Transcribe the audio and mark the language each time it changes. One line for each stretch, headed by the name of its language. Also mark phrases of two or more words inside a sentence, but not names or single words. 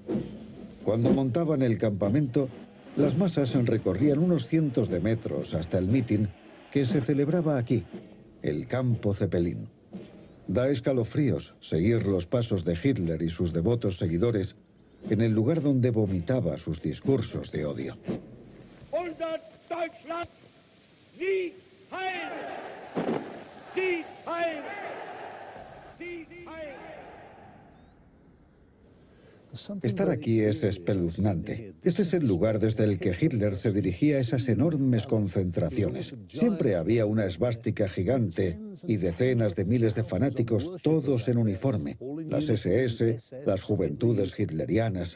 Spanish: Cuando montaban el campamento, las masas recorrían unos cientos de metros hasta el mitin que se celebraba aquí, el Campo Zeppelin. Da escalofríos seguir los pasos de Hitler y sus devotos seguidores en el lugar donde vomitaba sus discursos de odio.
German: Unser Deutschland, Sieg heil! Sieg heil! Sieg heil!
Spanish: Estar aquí es espeluznante. Este es el lugar desde el que Hitler se dirigía a esas enormes concentraciones. Siempre había una esvástica gigante y decenas de miles de fanáticos, todos en uniforme. Las SS, las juventudes hitlerianas.